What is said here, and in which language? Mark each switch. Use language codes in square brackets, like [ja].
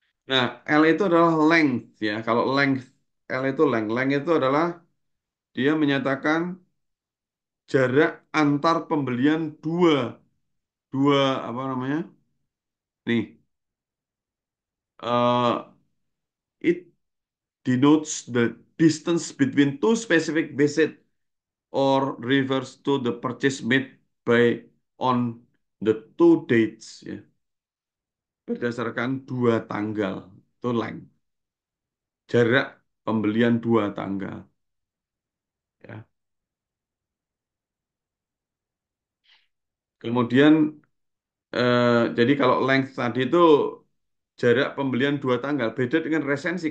[id] Nah, L itu adalah length ya. Kalau L itu length itu adalah dia menyatakan jarak antar pembelian dua, dua apa namanya? [en] Nih, uh, it denotes the distance between two specific visits or refers to the purchase made by on the two dates ya. [id] Berdasarkan dua tanggal itu length. Jarak pembelian dua tanggal ya. Kemudian jadi kalau length tadi itu jarak pembelian dua tanggal beda dengan resensi.